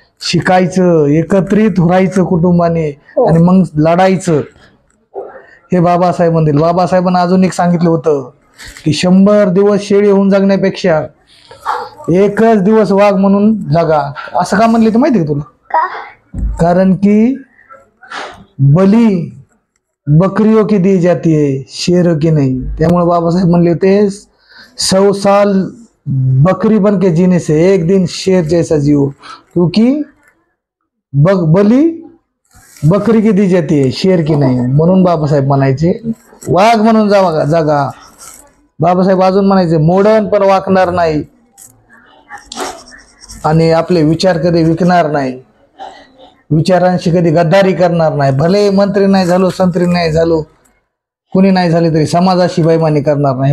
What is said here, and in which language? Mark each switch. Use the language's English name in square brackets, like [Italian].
[Marathi] शिकायचं, एकत्रित व्हायचं कुटुंबाने आणि मग लढायचं. हे बाबासाहेबांनी दिलं. बाबासाहेबांना अजून एक सांगितलं होतं की 100 दिवस शेळी होऊन जगण्यापेक्षा एकच दिवस वाघ म्हणून जगा. असं का म्हणले ते माहिती आहे तुला? [Hindi] कारण की बली बकरियों की दी जाती है, शेरों की नहीं. [Marathi] त्यामुळे बाबासाहेब म्हणले होते [Hindi] 100 साल बकरी बन के जीने से एक दिन शेर जैसा जियो, क्योंकि बली बकरी की दी जाती है, शेर की नाही. [Marathi] म्हणून बाबासाहेब म्हणायचे वाघ म्हणून जगा. बाबासाहेब अजून म्हणायचे मोडन पण वाकणार नाही आणि आपले विचार कधी विकणार नाही, विचारांशी कधी गद्दारी करणार नाही. भले मंत्री नाही झालो, संत्री नाही झालो, कुणी नाही झाले तरी समाजाशी बैमानी करणार नाही.